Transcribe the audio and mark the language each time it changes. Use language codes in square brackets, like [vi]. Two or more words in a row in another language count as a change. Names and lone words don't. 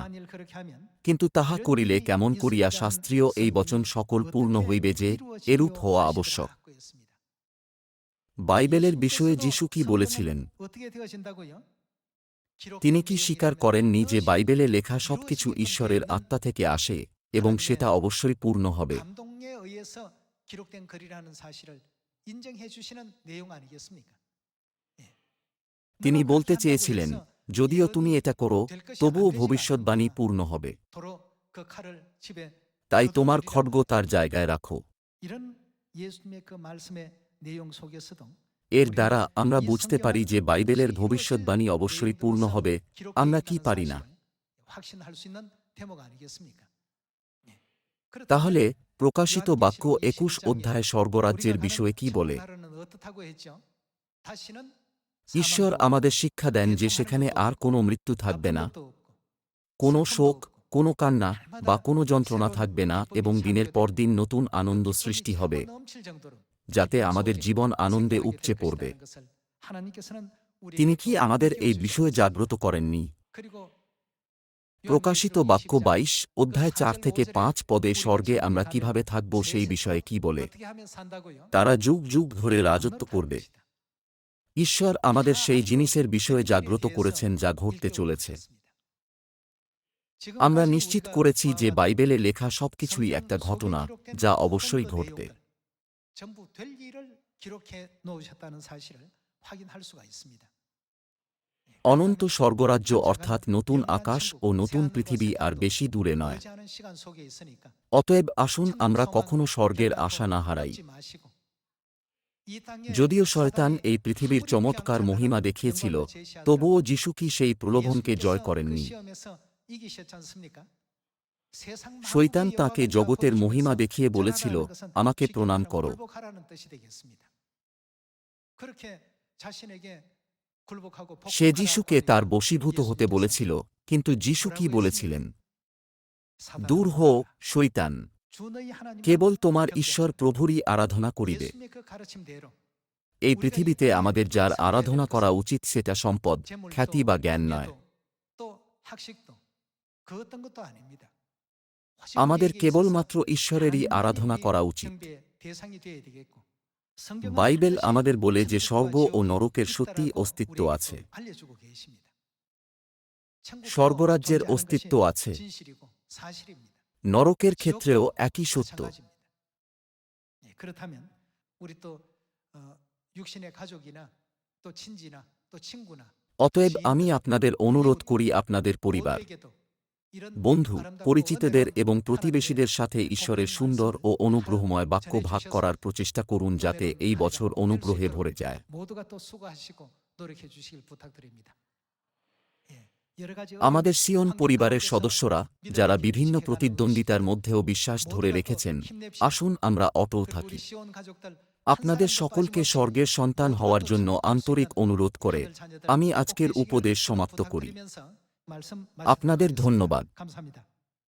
[bn] কিন্তু তাহা করিলে কেমন করিয়া শাস্ত্রীয় এই বচন সকল পূর্ণ হইবে যে এরূপ হওয়া আবশ্যক। বাইবেলের বিষয়ে যিশু কি বলেছিলেন? তিনি কি স্বীকার করেননি যে বাইবেলে লেখা সবকিছু ঈশ্বরের আত্মা থেকে আসে এবং সেটা অবশ্যই পূর্ণ হবে? [ko] 감동에 의해서 기록된 글이라는 사실을 인정해 주시는 내용 아니겠습니까? [bn] তিনি বলতে চেয়েছিলেন, যদিও তুমি এটা করো তবুও ভবিষ্যদ্বাণী পূর্ণ হবে। [ko] 도로 그 칼을 집에 [bn] তাই তোমার [ko] 둬두리라. [bn] খড়গ তার জায়গায় রাখো। [ko] 이런 예수님의 그 말씀의 내용 속에서도 [bn] এর দ্বারা আমরা বুঝতে পারি যে বাইবেলের ভবিষ্যদ্বাণী অবশ্যই পূর্ণ হবে। আমরা কি পারি না? [ko] 확신할 수 있는 대목 아니겠습니까? 그렇다면 [bn] তাহলে প্রকাশিত বাক্য 21 অধ্যায় স্বর্গরাজ্যের [ko] 우리가 [bn] বিষয়ে কি [ko] 가는 [bn] বলে? [ko] 천국나라는 어떻다고 했죠? 다시는 [bn] ঈশ্বর [ko] 사망도 [bn] আমাদের শিক্ষা দেন যে [ko] 고통하는 [bn] সেখানে [ko] 것도 [bn] আর কোনো মৃত্যু [ko] 없고, [bn] থাকবে না, [ko] 아픈 것도 없고, [bn] কোনো [ko] 슬픔도 [bn] শোক, [ko] 없고, [bn] কোনো কান্না বা কোনো যন্ত্রণা [ko] 새로운 [bn] থাকবে না, [ko] 기쁨이 [bn] এবং দিনের পর [ko] 창조되고 [bn] দিন নতুন আনন্দ [ko] 기쁨이 [bn] সৃষ্টি [ko] 차고 [bn] হবে, [ko] 넘칠 정도로 [bn] যাতে [ko] 기쁨 [bn] আমাদের [ko] 속에 [bn] জীবন আনন্দে [ko] 생활하게 [bn] উপচে [ko] 될 [bn] পড়বে। [ko] 것이라는 것을 하나님께서는 우리에게 [bn] তিনি কি [ko] 또 [bn] আমাদের এই [ko] 일깨워 [bn] বিষয়ে [ko] 주셨습니다. [bn] জাগ্রত করেননি? [ko] 그리고 [bn] প্রকাশিত বাক্য ২২ অধ্যায় ৪ থেকে ৫ পদে স্বর্গে আমরা কিভাবে থাকব সেই বিষয়ে কি বলে? [ko] 어떻게 하면 산다고요? [bn] তারা যুগ যুগ ধরে রাজত্ব করবে। ঈশ্বর আমাদের সেই জিনিসের বিষয়ে জাগ্রত করেছেন যা ঘটতে চলেছে। আমরা নিশ্চিত করেছি যে বাইবেলে লেখা সবকিছুই একটা ঘটনা, যা অবশ্যই ঘটবে। [ko] 전부 될 일을 기록해 놓으셨다는 사실을 확인할 수가 있습니다. [bn] অনন্ত স্বর্গরাজ্য অর্থাৎ নতুন আকাশ ও নতুন পৃথিবী আর বেশি দূরে নয়। [ko] 멀지 않은 시간 속에 있으니까 [bn] অতএব আসুন আমরা কখনো স্বর্গের আশা না হারাই। [ko] 잊지 마시고 이 땅에 [bn] যদিও শয়তান [ko] 사단이 [bn] এই পৃথিবীর [ko] 아무리 [bn] চমৎকার [ko] 경찰하는 [bn] মহিমা দেখিয়েছিল, [ko] 영광을 제시하더라도 [bn] তবুও যিশু কি সেই প্রলোভনকে জয় [ko] 예수께서 [bn] করেননি? [ko] 그 시험에서 이기셨지 않습니까? 세상 [bn] শয়তান [ko] 만국의 [bn] তাকে [ko] 영광을 [bn] জগতের [ko] 보여주면서 [bn] মহিমা দেখিয়ে বলেছিল, [ko] 전하라는 것은 [bn] আমাকে [ko] 쉽게 [bn] প্রণাম [ko] 말하면 [bn] করো। [ko] 굴복하라는 뜻이 되겠습니다. 그렇게 자신에게 굴복하고 [bn] সে [ko] 복종하라 [bn] যিশুকে [ko] 하고 [bn] তার বশীভূত হতে [ko] 예수님께서 [bn] বলেছিল, কিন্তু যিশু কি বলেছিলেন? [ko] 사단아, [bn] দূর হো শৈতান, [ko] 주 너희 하나님을 [bn] কেবল তোমার [ko] 경배하라। [bn] ঈশ্বর প্রভুরই আরাধনা করিবে। [ko] 예수님의 그 가르침대로 [bn] এই পৃথিবীতে আমাদের যার আরাধনা করা উচিত সেটা সম্পদ, [ko] 재물도, [bn] খ্যাতি বা জ্ঞান নয়। [ko] 명예도, 또 학식도 그 어떤 것도 아닙니다. 오직 [bn] আমাদের [ko] 우리에게 [bn] কেবলমাত্র [ko] 있어서 [bn] ঈশ্বরেরই [ko] 하나님만이 [bn] 아রাধনা [ko] 우리의 [bn] করা উচিত। [ko] 경배의 대상이 되어야 되겠고, 성경은 [bn] বাইবেল [ko] 반드시 [bn] আমাদের বলে যে [ko] 천국과 [bn] স্বর্গ ও [ko] 지옥이 [bn] নরকের সত্যিই [ko] 있다라고 [bn] অস্তিত্ব [ko] 우리에게 [bn] আছে। [ko] 또 알려주고 계십니다. 천국도 [bn] স্বর্গরাজ্যের [ko] 존재하는 [bn] অস্তিত্ব [ko] 것이 [bn] আছে। [ko] 진실이고 사실입니다. [bn] নরকের ক্ষেত্রেও একই সত্য। [ko] 마찬가지입니다. 예, 그렇다면 우리 또 육신의 가족이나 또 친지나 또 친구나 [bn] অতএব আমি আপনাদের অনুরোধ করি আপনাদের পরিবার, [ko] 모두에게도 이런 [bn] বন্ধু, [ko] 아름답고 [bn] পরিচিতদের [ko] 은혜로운 [bn] এবং [ko] 하나님의 [bn] প্রতিবেশীদের সাথে ঈশ্বরের সুন্দর ও অনুগ্রহময় বাক্য ভাগ করার প্রচেষ্টা করুন যাতে এই বছর অনুগ্রহে ভরে যায়। [ko] 모두가 또 수고하시고 노력해 주시길 부탁드립니다. 예, 여러 가지 [bn] আমাদের [ko] 어려운 [bn] সিয়ন [ko] 환경 [bn] পরিবারের [ko] 가운데서 [bn] সদস্যরা, যারা বিভিন্ন প্রতিদ্বন্দ্বিতার মধ্যেও বিশ্বাস ধরে রেখেছেন, আসুন আমরা অটল [ko] 그리고 [bn] থাকি। [ko] 우리 시온 가족들 [bn] আপনাদের সকলকে স্বর্গের সন্তান হওয়ার জন্য আন্তরিক অনুরোধ করে আমি আজকের উপদেশ সমাপ্ত করি। আপনাদের ধন্যবাদ। [ko] 감사합니다.